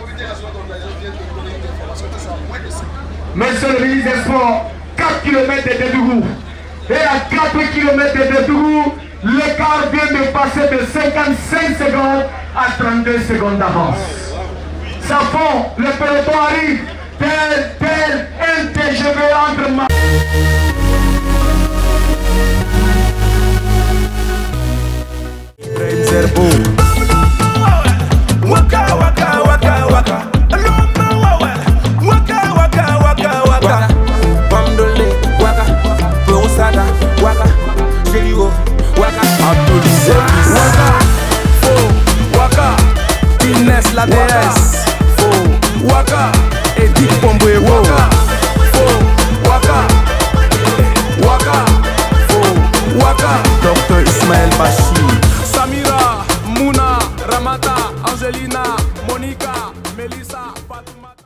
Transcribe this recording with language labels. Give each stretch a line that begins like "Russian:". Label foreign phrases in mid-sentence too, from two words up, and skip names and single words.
French: Monsieur le ministre des Sports, 4 km de Dédougou. Et à 4 km de Dédougou, l'écart vient de passer de 55 secondes à 32 secondes d'avance. Ça fond, le peloton arrive. Tel un TGV entre ma... Waka waka waka waka. Waka waka waka waka. Bamdole waka. Peosada waka. Jeligo waka. la déesse. Faux, waka, et Dick Pomboé, waka, faux, waka, waka, faux, waka. Dr Ismaël Bachir, Samira, Mouna, Ramata, Angelina, Monica, Melissa, Fatima.